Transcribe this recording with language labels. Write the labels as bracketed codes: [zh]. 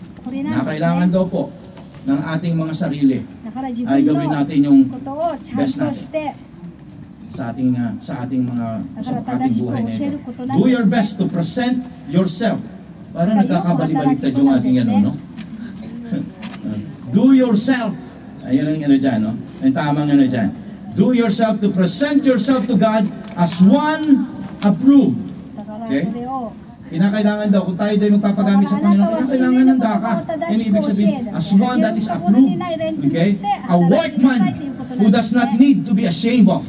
[tl] Nakailangan daw po ng ating mga sarili ay gawin natin yung best natin sa ating buhay na ito. [en] Do your best to present yourself. [tl] Parang nagkakabali-baligtad yung ating ano, no? [en] Do yourself. [tl] Ayun ang ano dyan, no? Ang tamang ano dyan. [en] Do yourself to present yourself to God as one approved. Okay? [tl] Kinakailangan daw, kung tayo daw magpapagamit sa Panginoon, kinakailangan ng daka. Yan ibig sabihin, [en] as one that is approved. Okay? A workman who does not need to be ashamed of.